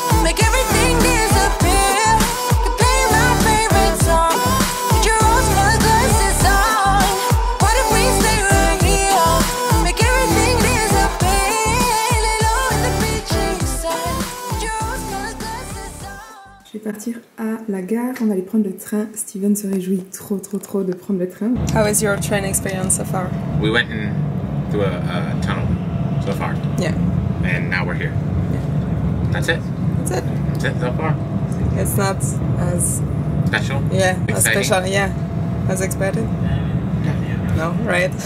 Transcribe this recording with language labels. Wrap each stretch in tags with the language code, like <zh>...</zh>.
<en>Make everything disappear. Keep playing my favorite song. Put your rose-colored glasses on. What if we stay right here? Make everything disappear. Lay low in the beaching sun. Put your rose-colored glasses on.</en> <fr>Je vais partir à la gare, on va aller prendre le train. Steven se réjouit trop de prendre le train.</fr> <en>How is your train experience so far? We went in through a tunnel so far. Yeah. And now we're here. Yeah. That's it. That's it. That's it so far. It's not as Special? as Exciting? special, as expected. No, right?</en>